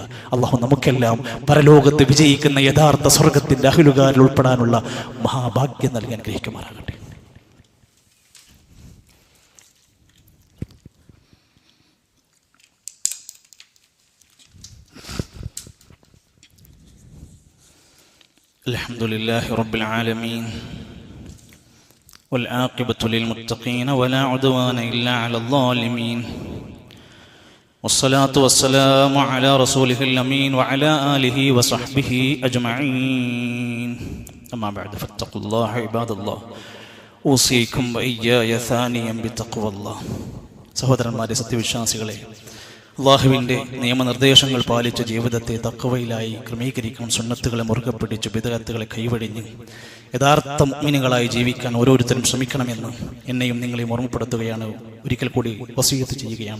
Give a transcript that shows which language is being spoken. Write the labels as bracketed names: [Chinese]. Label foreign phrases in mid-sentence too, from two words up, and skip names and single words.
[Malayalam] അള്ളാഹു നമുക്കെല്ലാം പരലോകത്ത് വിജയിക്കുന്ന യഥാർത്ഥ സ്വർഗത്തിന്റെ അഹ്ലുകാരിൽ ഉൾപ്പെടാനുള്ള മഹാഭാഗ്യം നൽകി അനുഗ്രഹിക്കുമാറാകട്ടെ. [Arabic] الحمد لله رب العالمين والعاقبة للمتقين ولا عدوان إلا على الظالمين والصلاة والسلام على رسوله الأمين وعلى آله وصحبه أجمعين أما بعد فاتقوا الله عباد الله أوصيكم وإياي ثانيا بتقوى الله. [Malayalam] സഹോദരന്മാരെ, സത്യവിശ്വാസികളെ, അല്ലാഹുവിൻ്റെ നിയമനിർദ്ദേശങ്ങൾ പാലിച്ച ജീവിതത്തെ തഖ്വയിലായി ക്രമീകരിക്കണം. സുന്നത്തുകളെ മുറുകെ പിടിച്ച് ബിദ്അത്തുകളെ കൈവടിഞ്ഞ് യഥാർത്ഥ മുഅ്മിനുകളായി ജീവിക്കാൻ ഓരോരുത്തരും ശ്രമിക്കണമെന്ന് എന്നെയും നിങ്ങളെയും ഓർമ്മപ്പെടുത്തുകയാണ്. ഒരിക്കൽ കൂടി വസിയത്ത് ചെയ്യുകയാണ്.